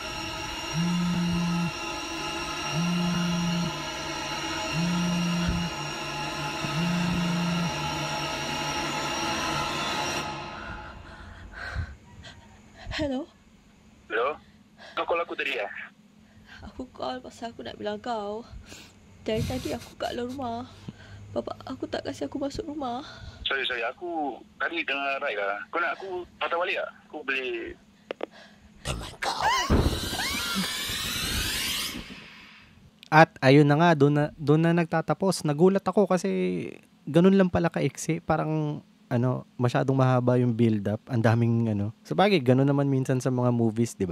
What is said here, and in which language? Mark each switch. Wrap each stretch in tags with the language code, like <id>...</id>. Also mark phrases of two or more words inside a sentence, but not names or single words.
<ms>Hello? Hello? Kau call aku tadi Aku call pasal aku nak bilang kau. Dari tadi aku kat dalam rumah. Bapak aku tak kasi aku masuk rumah. Sorry. Aku tadi dengar Rai lah. Kau nak aku patah balik tak? Aku boleh...</ms> <tl>At ayun na nga, doon na nagtatapos. Nagulat ako kasi ganun lang pala kaiksi. Parang masyadong mahaba yung build up. Ang daming Sabagay, ganun naman minsan sa mga movies, 'di ba?</tl>